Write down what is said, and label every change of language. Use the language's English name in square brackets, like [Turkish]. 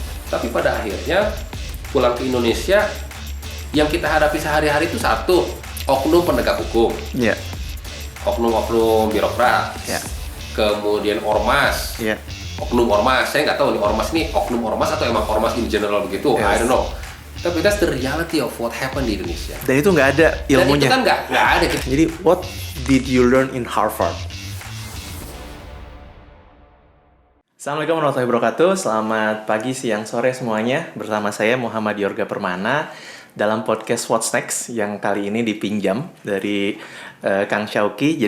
[Indonesian] Tapi pada akhirnya pulang ke Indonesia yang kita hadapi sehari-hari itu satu, oknum penegak hukum. Oknum-oknum birokrat. Kemudian ormas. Oknum ormas. Saya nggak tahu nih ormas ini oknum ormas atau emang ormas [English] in general [Indonesian] begitu. [English] I don't know. [Indonesian] Tapi [English] that's the reality of what happened [Indonesian] di Indonesia. Dan itu nggak ada ilmunya. Dan itu kan nggak ada. Jadi [English] what did you learn in Harvard? [Arabic] Assalamualaikum warahmatullahi wabarakatuh. [Indonesian] Selamat pagi, siang, sore semuanya. Bersama saya Muhammad Yorga Permana dalam podcast What's Next yang kali ini dipinjam dari Kang Syauqi.